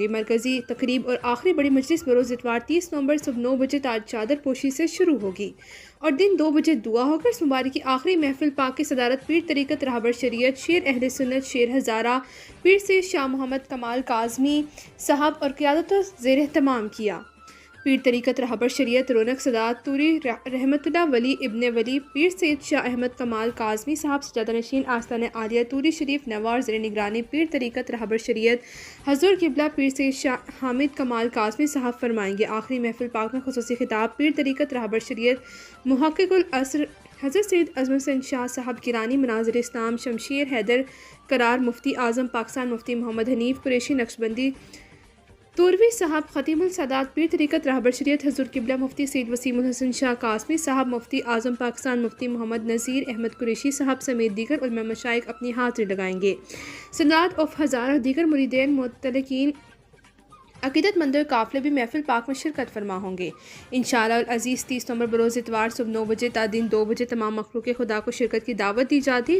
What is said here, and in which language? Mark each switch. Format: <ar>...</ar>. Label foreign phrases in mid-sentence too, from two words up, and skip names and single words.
<ur>مرکزی تقریب اور آخری بڑی مجلس بروز اتوار 30 نومبر صبح 9 بجے تاج چادر پوشی سے شروع ہوگی اور دن 2 بجے دعا ہوکر اس مبارک کی آخری محفل پاک کی صدارت پیر طریقت رہبر شریعت شیر اہل سنت شیر ہزارہ پیر سے شاہ محمد کمال کاظمی صاحب اور قیادت زیر اہتمام کیا. پیر طریقت رہبر شریعت رونق سادات توری رحمۃاللہ ولی ابن ولی پیر سید شاہ احمد کمال کاظمی صاحب سجادہ نشین آستانہ عالیہ توری شریف نوار زیر نگرانی پیر طریقت رہبر شریعت حضور قبلہ پیر سید شاہ حامد کمال کاظمی صاحب فرمائیں گے. آخری محفل پاک میں خصوصی خطاب پیر طریقت رہبر شریعت محقق العصر حضرت سید اعظم حسین شاہ صاحب گرانی مناظر اسلام شمشیر حیدر کرار مفتی اعظم پاکستان مفتی محمد حنیف قریشی نقشبندی توروی صاحب ختیم السادات پیر طریقت رہبر شریعت حضور قبلہ مفتی سید وسیم الحسن شاہ قاسمی صاحب مفتی اعظم پاکستان مفتی محمد نذیر احمد قریشی صاحب سمیت دیگر علما مشائخ اپنی حاضری لگائیں گے. سادات آف ہزارہ دیگر مریدین متعلقین عقیدتمندوں قافلے بھی محفل پاک میں شرکت فرما ہوں گے. انشاءاللہ عزیز 30 نومبر بروز اتوار صبح 9 بجے تا دن 2 بجے تمام مخلوق خدا کو شرکت کی دعوت دی جاتی ہے.</ur>